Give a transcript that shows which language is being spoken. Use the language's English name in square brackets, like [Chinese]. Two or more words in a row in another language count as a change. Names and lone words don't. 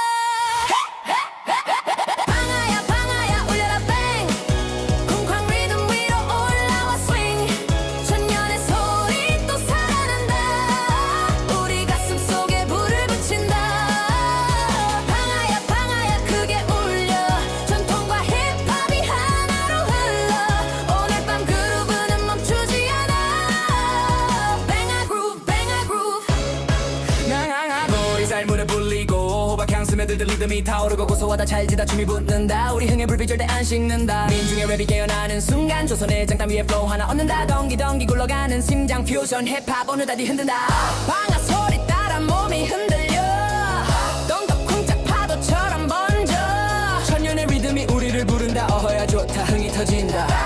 [Korean] 방아야 방아야 울려라 뱅 쿵쾅 리듬 위로 올라와 스윙 천년의 소리 또 살아난다 우리 가슴 속에 불을 붙인다 방아야 방아야 크게 울려 전통과 힙합이 하나로 흘러 오늘 밤 그루브는 멈추지 않아 [English] Bang a groove bang a groove [Korean] 머리 살물에 불리고 호박향 스며들듯 리듬이 타오르고 고소하다 찰지다 춤이 붙는다 우리 흥의 불빛 절대 안 식는다 민중의 랩이 깨어나는 순간 조선의 장단 위에 플로우 하나 얻는다 덩기덩기 굴러가는 심장 퓨전 힙합 오늘 다리 흔든다 방아 소리 따라 몸이 흔들려 덩덕 쿵짝 파도처럼 번져 천년의 리듬이 우리를 부른다 어허야 좋다 흥이 터진다